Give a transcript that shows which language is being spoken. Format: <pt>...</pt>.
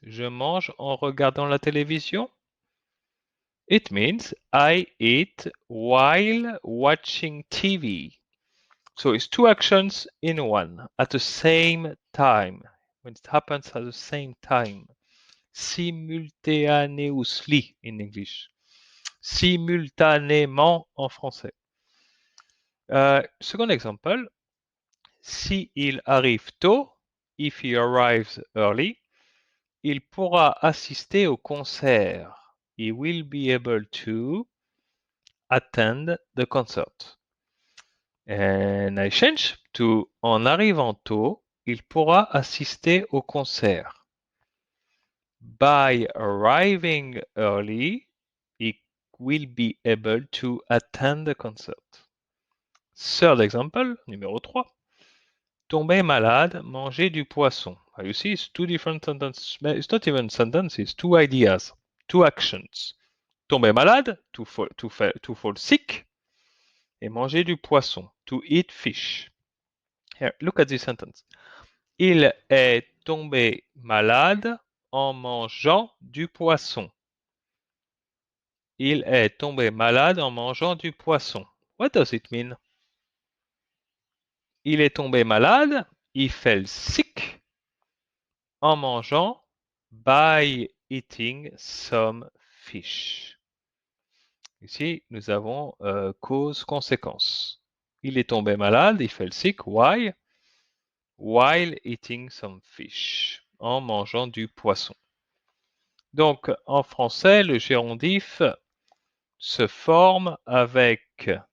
<fr>Je mange en regardant la télévision?</fr> <en>It means I eat while watching TV. So it's two actions in one at the same time. When it happens at the same time. Simultaneously in English.</en> <fr>Simultanément en français.</fr> <en>Second example.</en> <fr>Si il arrive tôt,</fr> <en>if he arrives early,</en> <fr>il pourra assister au concert.</fr> <en>He will be able to attend the concert. And I change to</en> <fr>en arrivant tôt, il pourra assister au concert.</fr> <en>By arriving early, he will be able to attend the concert. Third example,</en> <fr>numéro 3. Tomber malade, manger du poisson.</fr> <en>You see, it's two different sentences. It's not even sentences, it's two ideas, two actions.</en> <fr>Tomber malade,</fr> <en>to fall sick,</en> <fr>et manger du poisson,</fr> <en>to eat fish. Here, look at this sentence.</en> <fr>Il est tombé malade en mangeant du poisson. Il est tombé malade en mangeant du poisson.</fr> <en>What does it mean?</en> <fr>Il est tombé malade,</fr> <en>he fell sick,</en> <fr>en mangeant,</fr> <en>by eating some fish.</en> <fr>Ici, nous avons cause-conséquence. Il est tombé malade,</fr> <en>he fell sick, why? While eating some fish,</en> <fr>en mangeant du poisson. Donc, en français, le gérondif se forme avec...</fr>